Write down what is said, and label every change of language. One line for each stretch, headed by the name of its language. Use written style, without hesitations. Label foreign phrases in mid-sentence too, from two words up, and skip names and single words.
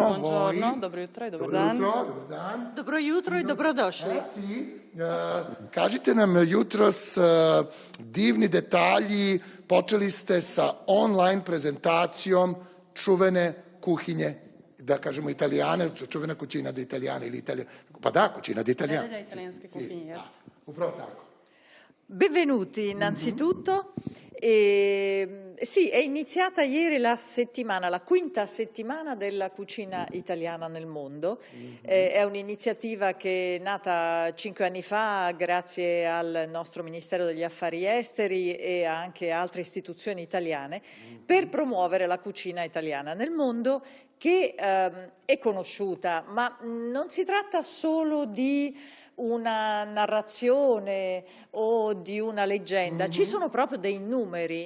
Italian: Buongiorno,
Serbian: dobro jutro i dobar dan. Dobro jutro i dobrodošli. Kažite nam jutros divni detalji, počeli ste sa online prezentacijom čuvene kuhinje, da kažemo italijane, čuvena
Italian: cucina di
Serbian: Italijane ili Italijane. Pa da,
Italian: cucina di Italijane.
Serbian: Nedelja italijanske kuhinje, jeste. Upravo tako.
Italian: Benvenuti innanzitutto. Sì, è iniziata ieri la quinta settimana della cucina italiana nel mondo. È un'iniziativa che è nata 5 anni fa grazie al nostro Ministero degli Affari Esteri e anche altre istituzioni italiane per promuovere la cucina italiana nel mondo, che è conosciuta, ma non si tratta solo di una narrazione o di una leggenda, ci sono proprio dei numeri.